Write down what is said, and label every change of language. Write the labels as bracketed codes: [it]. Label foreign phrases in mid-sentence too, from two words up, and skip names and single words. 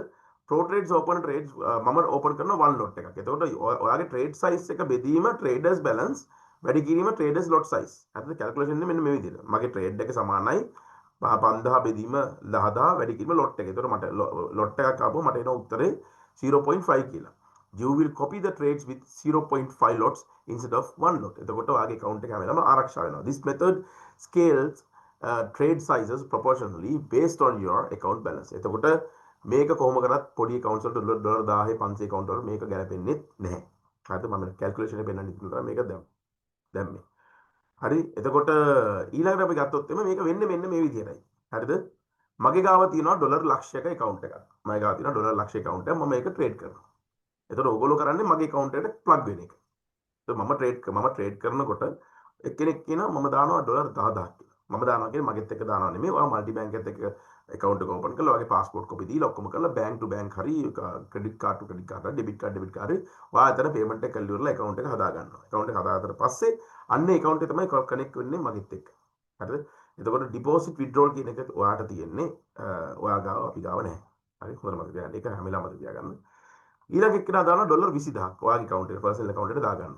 [en] pro trades open trades [si] මම ඕපන් කරන [en] one lot [si] එකක්. එතකොට ඔයාගේ [en] trade size [si] එක බෙදීම [en] traders balance [si] වැඩි කිරීම [en] traders lot size. [si] හරිද? කැල්කියුලේෂන් එක මෙන්න මේ විදිහට. මගේ ට්‍රේඩ් එක සමානයි 5000 බෙදීම 10000 වැඩි කිරීම ලොට් එක. එතකොට මට ලොට් එකක් ආපුවා මට එන උත්තරේ 0.5 කියලා. [en] You will copy the trades with 0.5 lots instead of 1 lot. [si] එතකොට ඔයාගේ account එක හැම වෙලාවම ආරක්ෂා වෙනවා. [en] This method scales trade sizes proportionally based on your account balance. [si] එතකොට මේක කොහොම කරත් පොඩි accounts වලට ඩොලර් 1000 500 account වල මේක ගැලපෙන්නේ නැහැ. හරිද? මම calculation එක පෙන්නන්න ඉතින් මේක දැම්මේ. හරි? එතකොට ඊළඟට අපි ගත්තොත් එimhe මේක වෙන්නේ මෙන්න මේ විදිහටයි. හරිද? මගේ ගාව තියෙනවා ඩොලර් ලක්ෂයක account එකක්. මගේ ගාව තියෙනවා ඩොලර් ලක්ෂයක account එකක්. මම මේක ට්‍රේඩ් කරනවා. එතකොට ඕගොල්ලෝ කරන්නේ මගේ account එකට plug වෙන එක. මම ට්‍රේඩ් කරනකොට එක්කෙනෙක් කියනවා මම දානවා ඩොලර් 10000ක් කියලා. මම දානවා කියන්නේ මගෙත් එක්ක දානවා නෙමෙයි. ඔයා [en] multi bank [si] එකත් එක්ක account එක ඕපන් කරලා ඔයාගේ [en] passport copy [si] දීලා ඔක්කොම කරලා [en] bank to bank [si] හරි [en] credit card to credit card debit card [si] ඔයා අතන payment එක කරලා ඉවරලා account එක හදා ගන්නවා. account එක හදාගත්තට පස්සේ අන්න account එක තමයි connect වෙන්නේ මගෙත් එක්ක. හරිද? එතකොට [en] deposit withdrawal [si] කියන එක ඔයාට තියෙන්නේ ඔයා ගාව අපි ගාව නැහැ. හරි? හොඳට මතක තියාගන්න. ඒක හැම වෙලාවම මතක තියාගන්න. ඊළඟ එක්කෙනා දානවා ඩොලර් 20000ක් ඔයාගේ account එකට [en] personal account [si] එකට දා ගන්නවා.